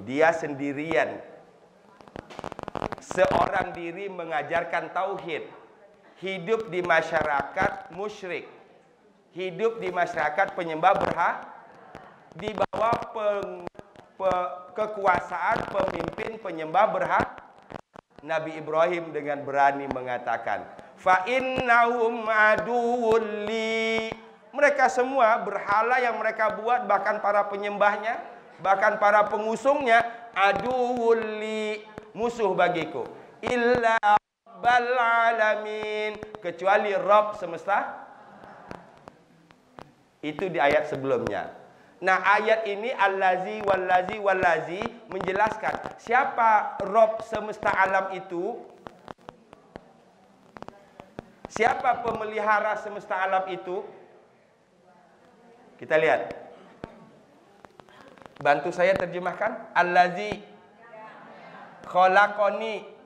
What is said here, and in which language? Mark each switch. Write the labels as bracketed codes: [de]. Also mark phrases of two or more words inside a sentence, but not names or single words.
[id] Dia sendirian, seorang diri mengajarkan tauhid, hidup di masyarakat musyrik, hidup di masyarakat penyembah berhala, di bawah kekuasaan pemimpin penyembah berhala. Nabi Ibrahim dengan berani mengatakan, [ar] فإنهم عدو لي. [id] Mereka semua berhala yang mereka buat, bahkan para penyembahnya, bahkan para pengusungnya, [ar] عدو لي, [id] musuh bagiku. [ar] إلا رب العالمين, [id] kecuali Rabb semesta. Itu di ayat sebelumnya. Nah, ayat ini [ar] الذي والذي والذي [id] menjelaskan siapa Rabb semesta alam itu. Siapa pemelihara semesta alam itu? Kita lihat. Bantu saya terjemahkan. [ar] الذي خلقني.